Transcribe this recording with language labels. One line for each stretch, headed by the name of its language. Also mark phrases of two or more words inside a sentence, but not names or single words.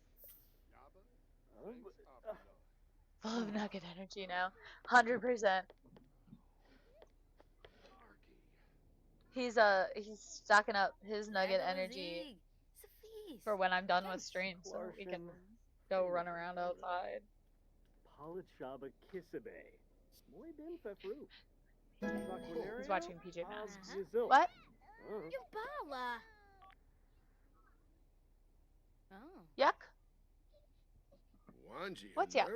English: Full of nugget energy now. 100%. He's stocking up his nugget energy for when I'm done with stream, so we can go run around outside. Polachaba Kisabe.
Spanish: Muy bien Fefru.
English: He's watching PJ Masks. What? What? Yubala. Oh. Yuck? Wanji What's yuck?